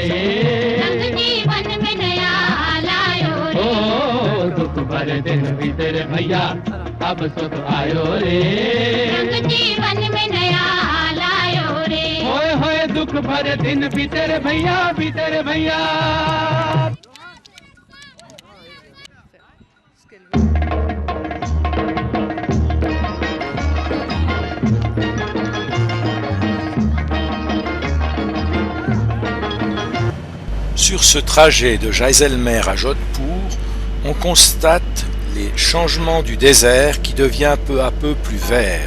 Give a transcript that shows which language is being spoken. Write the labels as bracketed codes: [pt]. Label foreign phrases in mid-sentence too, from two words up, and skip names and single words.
[hi] रंग जीवन में नया लायो रे ओ दुख भरे दिन बीते रे भैया अब सुख आयो रे रंग जीवन में नया लायो रे होए होए दुख भरे दिन बीते रे भैया [fr] Sur ce trajet de Jaisalmer à Jodhpur, on constate les changements du désert qui devient peu à peu plus vert.